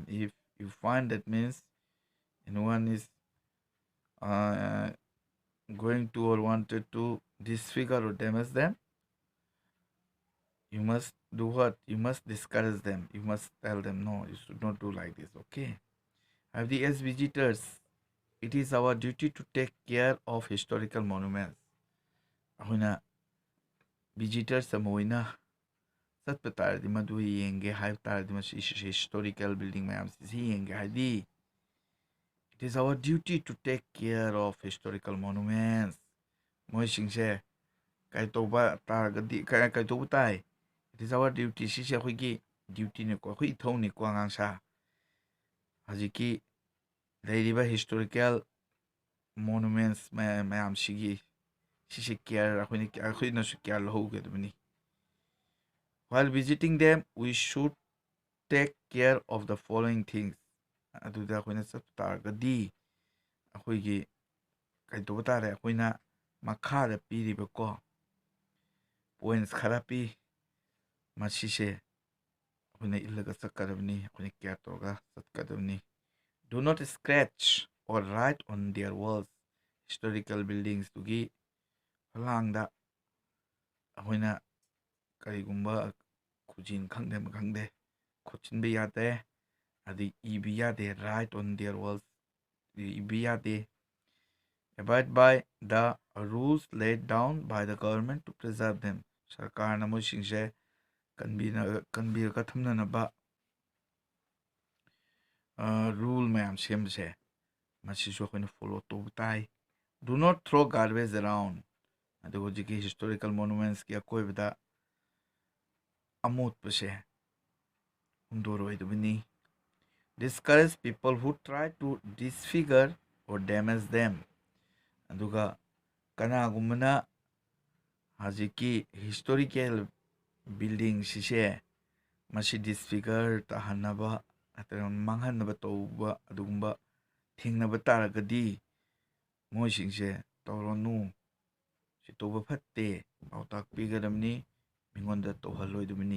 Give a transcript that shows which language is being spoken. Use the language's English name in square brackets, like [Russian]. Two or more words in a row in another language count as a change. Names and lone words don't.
[English] If you find that means anyone is uh, going to or wanted to disfigure or damage them, you must do what? You must discourage them. You must tell them, no, you should not do like this, okay? As visitors, it is our duty to take care of historical monuments. [Manipuri] ꯑꯩꯈꯣꯏꯅ visitors ꯑꯃ ꯑꯣꯏꯅ ꯆꯠꯄ ꯇꯥꯔꯗꯤ ꯃꯗꯨ ꯌꯦꯡꯒꯦ ꯍꯥꯏꯕ ꯇꯥꯔꯗꯤ ꯃꯁꯤ [English] historical building [Manipuri] ꯃꯌꯥꯝꯁꯤ ꯌꯦꯡꯒꯦ ꯍꯥꯏꯗꯤ [English] it is our duty to take care of historical monuments. [Manipuri] ꯃꯣꯏꯁꯤꯡꯁꯦ ꯀꯩꯇꯧꯕ ꯇꯥꯔꯒꯗꯤ ꯀꯩꯇꯧꯕ ꯇꯥꯏ? [English] It is our duty. [Manipuri] ꯁꯤꯁꯦ ꯑꯩꯈꯣꯏꯒꯤ ꯗ꯭ꯌꯨꯇꯤꯅꯤꯀꯣ, ꯑꯩꯈꯣꯏ ꯏꯊꯧꯅꯤꯀꯣ ꯑꯉꯥꯡꯁꯥ. ꯍꯧꯖꯤꯛꯀꯤ ꯂꯩꯔꯤꯕ [English] historical monuments [Manipuri] ꯃꯌꯥꯝꯁꯤꯒꯤ ꯁꯤꯁꯦ ꯀꯦꯌꯔ ꯑꯩꯈꯣꯏꯅꯁꯨ ꯀꯦꯌꯔ ꯂꯧꯍꯧꯒꯗꯕꯅꯤ. [English] While visiting them, we should take care of the following things. [Manipuri] ꯑꯗꯨꯗ ꯑꯩꯈꯣꯏꯅ ꯆꯠꯄ ꯇꯥꯔꯒꯗꯤ ꯑꯩꯈꯣꯏꯒꯤ ꯀꯩꯇꯧꯕ ꯇꯥꯔꯦ? ꯑꯩꯈꯣꯏꯅ ꯃꯈꯥꯗ ꯄꯤꯔꯤꯕꯀꯣ ꯄꯣꯏꯟꯠꯁ ꯈꯔ ꯄꯤ. ꯃꯁꯤꯁꯦ ꯑꯩꯈꯣꯏꯅ ꯏꯜꯂꯒ ꯆꯠꯀꯗꯕꯅꯤ, ꯑꯩꯈꯣꯏꯅ ꯀꯦꯌꯔ ꯇꯧꯔꯒ ꯆꯠꯀꯗꯕꯅꯤ. [English] Do not scratch or write on their walls. Historical buildings [Manipuri] tugi ꯐꯂꯥꯡꯗ ꯑꯩꯈꯣꯏꯅ ꯀꯔꯤꯒꯨꯝꯕ ꯈꯨꯖꯤꯟ ꯈꯪꯗꯦ ꯈꯣꯠꯆꯤꯟꯕ ꯌꯥꯗꯦ, ꯑꯗꯩ ꯏꯕ ꯌꯥꯗꯦ. [English] Write on their walls [Manipuri] ꯏꯕ ꯌꯥꯗꯦ. [English] Abide by the rules laid down by the government to preserve them. [Manipuri] ꯁꯔꯀꯥꯔꯅ ꯃꯣꯏꯁꯤꯡꯁꯦ ꯀꯟꯕꯤꯔꯒ ꯊꯝꯅꯅꯕ ꯔꯨꯜ ꯃꯌꯥꯝ ꯁꯦꯝꯕꯁꯦ ꯃꯁꯤꯁꯨ ꯑꯩꯈꯣꯏꯅ ꯐꯣꯂꯣ ꯇꯧꯕ ꯇꯥꯏ. [English] Do not throw garbage around. [Manipuri] ꯑꯗꯨꯒ ꯍꯧꯖꯤꯛꯀꯤ [English] historical monuments [Manipuri] ꯀꯤ ꯑꯀꯣꯏꯕꯗ ꯑꯃꯣꯠꯄꯁꯦ ꯍꯨꯟꯗꯣꯔꯣꯏꯗꯕꯅꯤ. [English] Discourage people who try to disfigure or damage them. [Manipuri] ꯑꯗꯨꯒ ꯀꯅꯥꯒꯨꯝꯕꯅ ꯍꯧꯖꯤꯛꯀꯤ [English] historical building [Manipuri] ꯁꯤꯁꯦ ꯃꯁꯤ disfigure ꯇꯥꯍꯟꯅꯕ ꯅꯠꯇ꯭ꯔꯒ ꯃꯥꯡꯍꯟꯅꯕ ꯇꯧꯕ ꯑꯗꯨꯒꯨꯝꯕ ꯊꯦꯡꯅꯕ ꯇꯥꯔꯒꯗꯤ ꯃꯣꯏꯁꯤꯡꯁꯦ ꯇꯧꯔꯅꯨ, ꯁꯤ ꯇꯧꯕ ꯐꯠꯇꯦ, ꯄꯥꯎꯇꯥꯛ ꯄꯤꯒꯗꯕꯅꯤ, ꯃꯤꯉꯣꯟꯗ ꯇꯧꯍꯜꯂꯣꯏꯗꯕꯅꯤ.